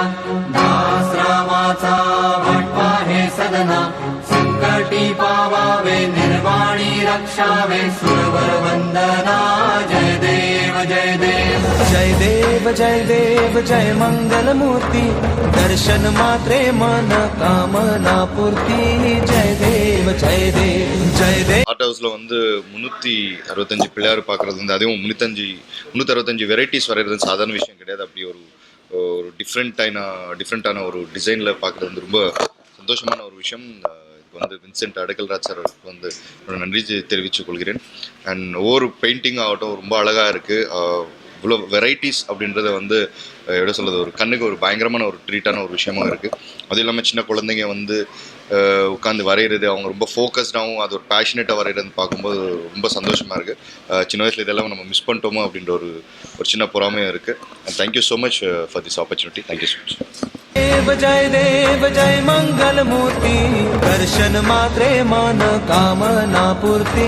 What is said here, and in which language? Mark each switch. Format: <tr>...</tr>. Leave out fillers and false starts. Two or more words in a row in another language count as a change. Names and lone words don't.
<mr>दास रामाचा वाटपा हे सदना संकटी पावावे निर्वाणी रक्षावे सुरवर वंदना। जय देव जय मंगल मूर्ती दर्शन मात्रे मन कामना पूर्ती। जय देव</mr> <ta>ஆர்ட் ஹவுஸில் வந்து 365 பிள்ளையார் பார்க்குறது வந்து அதுவும் 365 வெரைட்டிஸ் வரைகிறது சாதாரண விஷயம் கிடையாது. அப்படி ஒரு டிஃப்ரெண்ட்டான ஒரு டிசைனில் பார்க்குறது வந்து ரொம்ப சந்தோஷமான ஒரு விஷயம். இதுக்கு வந்து வின்சென்ட் அடக்கல்ராஜ் சார் வந்து நன்றி தெரிவித்துக் கொள்கிறேன். அண்ட் ஒவ்வொரு பெயிண்டிங் ஆகட்டும் ரொம்ப அழகாக இருக்குது. இவ்வளோ வெரைட்டிஸ் அப்படின்றத வந்து எப்படி சொல்கிறது, ஒரு கண்ணுக்கு ஒரு பயங்கரமான ஒரு ட்ரீட்டான ஒரு விஷயமா இருக்குது. அதுவும் இல்லாமல் சின்ன குழந்தைங்க வந்து உட்காந்து வரைகிறது, அவங்க ரொம்ப ஃபோக்கஸ்டாகவும் அது ஒரு பேஷனேட்டாக வரைகிறது பார்க்கும்போது ரொம்ப சந்தோஷமாக இருக்குது. சின்ன வயசில் இதெல்லாம் நம்ம மிஸ் பண்ணிட்டோமோ அப்படின்ற ஒரு சின்ன பொறாமையும் இருக்குது.</ta> <en>and thank you so much for this opportunity. thank you so much.</en> <mr>देव जय मंगल मूर्ती दर्शन मात्रे मन कामना पूर्ती।</mr>